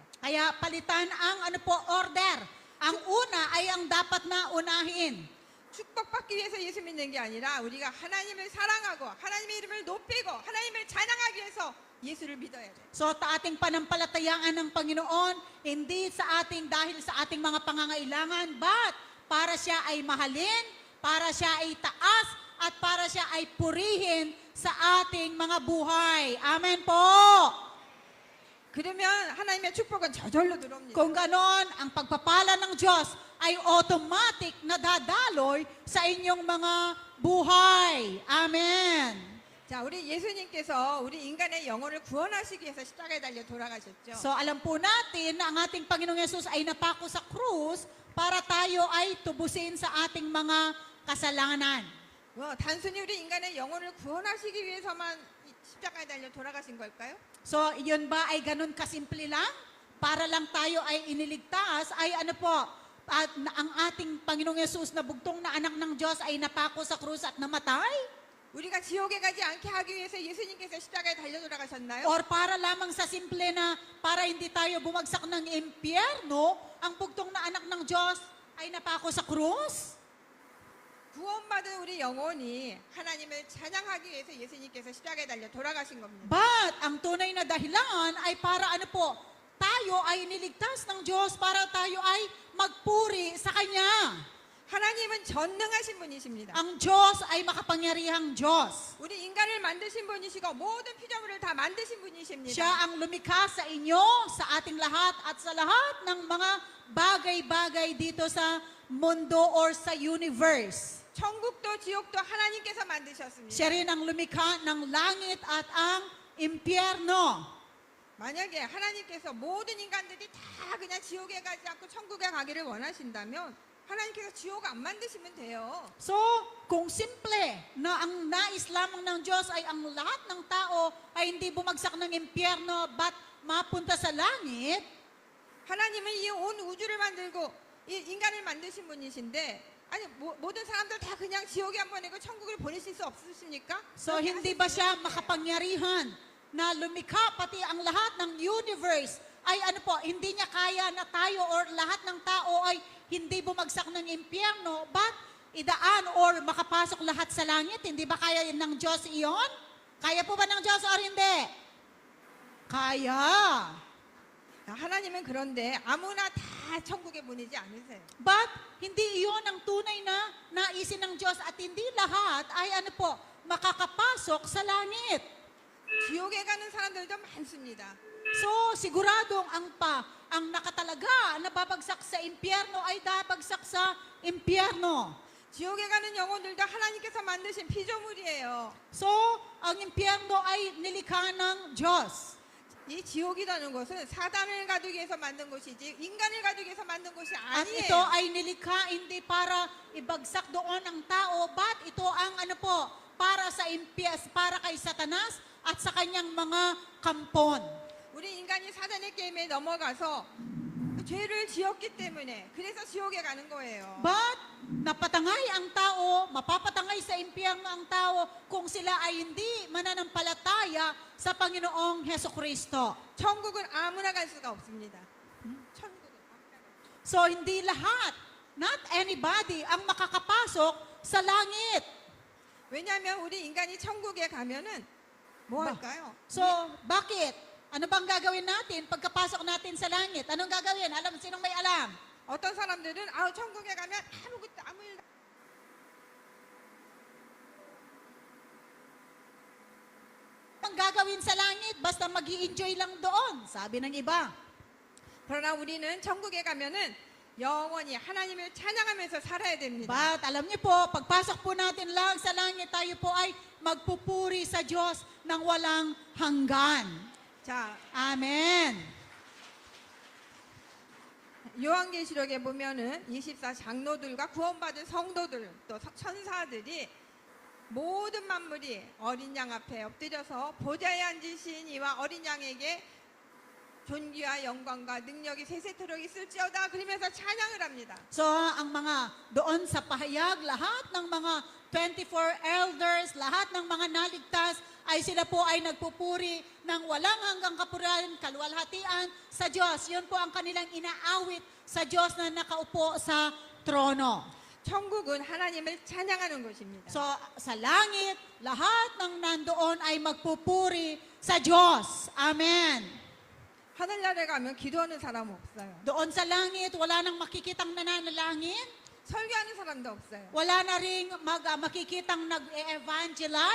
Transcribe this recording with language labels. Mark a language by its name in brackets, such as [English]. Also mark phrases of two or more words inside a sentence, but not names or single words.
[Filipino] Kaya palitan ang order. Ang una ay ang dapat na unahin. [Korean] 축복받기 위해서 예수 믿는 게 아니라 우리가 하나님을 사랑하고 하나님의 이름을 높이고 하나님을 찬양하기 위해서 예수를 믿어야 돼. [Filipino] So, ating panampalatayaan ng Panginoon, hindi dahil sa ating mga pangangailangan, but para siya ay mahalin, para siya ay taas, at para siya ay purihin sa ating mga buhay. Amen po! [Korean] 그러면 하나님의 축복은 저절로 들어옵니다. [Filipino] Kung ganon, ang pagpapala ng Diyos ay automatic na dadaloy sa inyong mga buhay. Amen. [Korean] 자, 우리 예수님께서 우리 인간의 영혼을 구원하시기 위해서 십자가에 달려 돌아가셨죠. [Filipino] So alam po natin na ang ating Panginoong Yesus ay napako sa krus para tayo ay tubusin sa ating mga kasalanan. [Korean] 단순히 우리 인간의 영혼을 구원하시기 위해서만 십자가에 달려 돌아가신 걸까요? [Filipino] So yun ba ay ganun kasimple lang? Para lang tayo ay iniligtas, ay ano po, at ang ating Panginoong Yesus na bugtong na anak ng Diyos ay napako sa krus at namatay? [Korean] 우리가 지옥에 가지 않게 하기 위해서 예수님께서 십자가에 달려 돌아가셨나요? [Filipino] Or para lamang sa simple na para hindi tayo bumagsak ng impyerno, ang bugtong na anak ng Diyos ay napako sa krus? [Korean] 구원받은 우리 영혼이 하나님을 찬양하기 위해서 예수님께서 십자가에 달려 돌아가신 겁니다. [Filipino] But ang tunay na dahilan ay para ano po, tayo ay niligtas ng Diyos para tayo ay magpuri sa Kanya. [Korean] 하나님은 전능하신 분이십니다. [Filipino] Ang Diyos ay makapangyarihang Diyos. [Korean] 우리 인간을 만드신 분이시고 모든 피조물을 다 만드신 분이십니다. [Filipino] Siya ang lumikha sa inyo, sa ating lahat, at sa lahat ng mga bagay-bagay dito sa mundo or sa universe. [Korean] 천국도 지옥도 하나님께서 만드셨습니다. [Filipino] Siya rin ang lumikha ng langit at ang impyerno. [Korean] 만약에 하나님께서 모든 인간들이 다 그냥 지옥에 가지 않고 천국에 가기를 원하신다면 하나님께서 지옥 안 만드시면 돼요. [Filipino] So, kung simple na ang nais lamang ng Diyos ay ang lahat ng tao ay hindi bumagsak ng impyerno but mapunta sa langit, [Korean] 하나님은 이 온 우주를 만들고 이 인간을 만드신 분이신데 아니 모든 사람들 다 그냥 지옥에 한 번 내고 천국을 보내실 수 없으십니까? [Filipino] so hindi ba siya makapangyarihan na lumikha pati ang lahat ng universe ay ano po, hindi niya kaya na tayo or lahat ng tao ay hindi bumagsak ng impyerno but idaan or makapasok lahat sa langit? Hindi ba kaya ng Diyos iyon? Kaya po ba ng Diyos or hindi? Kaya. [Korean] 하나님은 그런데 아무나 다 천국에 보내지 않으세요. [Filipino] But hindi iyon ang tunay na naisin ng Diyos at hindi lahat ay ano po, makakapasok sa langit. [Korean] 지옥에 가는 사람들도 많습니다. [Filipino] So, siguradong ang nakatalaga na babagsak sa impyerno ay babagsak sa impyerno. [Korean] 지옥에 가는 영혼들도 하나님께서 만드신 피조물이에요. [Filipino] So, ang impyerno ay nilikha ng Diyos. [Korean] 이 지옥이라는 것은 사단을 가두기 위해서 만든 곳이지 인간을 가두기 위해서 만든 곳이 [Filipino] At [Korean] 아니에요. [Filipino] ito ay nilikha hindi para ibagsak doon ang tao, but ito ang ano po, para sa para kay Satanas at sa kanyang mga kampon. [Korean] 우리 인간이 사단의 게임에 넘어가서 죄를 지었기 때문에 그래서 지옥에 가는 거예요. [Filipino] But napatangay ang tao, mapapatangay sa impyerno ang tao kung sila ay hindi mananampalataya sa Panginoong Hesukristo. [Korean] 천국은 아무나 갈 수가 없습니다. 천국은 아무나 갈 수가 없습니다. [Filipino] So hindi lahat, [English] not anybody [Filipino] ang makakapasok sa langit. [Korean] 왜냐하면 우리 인간이 천국에 가면은 뭐 할까요? [Filipino] So bakit? Ano bang gagawin natin pagkapasok natin sa langit? Anong gagawin? Sinong may alam? [Korean] 어떤 사람들은 천국에 가면 아무 일 [Filipino] Ang gagawin sa langit, basta mag-i-enjoy lang doon, sabi ng iba. [Korean] 그러나 우리는 천국에 가면은 영원히 하나님을 찬양하면서 살아야 됩니다. [Filipino] But alam niyo po, pagpasok po natin lang sa langit, tayo po ay magpupuri sa Diyos ng walang hanggan. [Korean] 자, [Filipino] Amen. [Korean] 요한계시록에 보면은 24 장로들과 구원받은 성도들 또 천사들이 모든 만물이 어린 양 앞에 엎드려서 보좌에 앉으신 이와 어린 양에게 존귀와 영광과 능력이 세세토록 있을지어다 그러면서 찬양을 합니다. [Filipino] So, ang mga doon sa pahayag, lahat ng mga 24 elders, lahat ng mga naligtas, ay sila po ay nagpupuri ng walang hanggang kapurihan, kaluwalhatian sa Diyos. Yun po ang kanilang inaawit sa Diyos na nakaupo sa trono. [Korean] 천국은 하나님을 찬양하는 곳입니다. [Filipino] So, sa langit, lahat ng nandoon ay magpupuri sa Diyos. Amen. [Korean] 하늘나라에 가면 기도하는 사람 없어요. [Filipino] Doon sa langit, wala nang makikitang nananalangin. [Korean] 설교하는 사람도 없어요. [Filipino] Wala na ring makikitang nag-evangelize.